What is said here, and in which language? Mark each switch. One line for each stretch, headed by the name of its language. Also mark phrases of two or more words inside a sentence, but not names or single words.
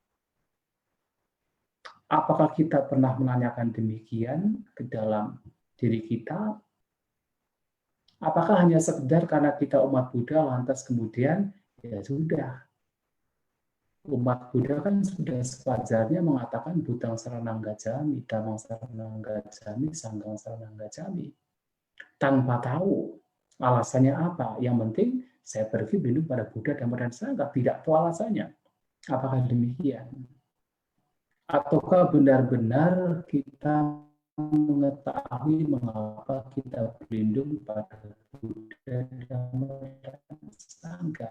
Indonesian: Apakah kita pernah menanyakan demikian ke dalam diri kita? Apakah hanya sekedar karena kita umat Buddha, lantas kemudian, ya sudah. Umat Buddha kan sudah sewajarnya mengatakan
Pali: Buddhang saranang gacchami, Dhammang saranang gacchami, Sanghang saranang gacchami.
Indonesian: Tanpa tahu alasannya apa. Yang penting saya pergi berlindung pada Buddha, Dhamma, dan Sangha. Tidak tahu alasannya. Apakah demikian? Ataukah benar-benar kita mengetahui mengapa kita berlindung pada Buddha, Dhamma, dan Sangha?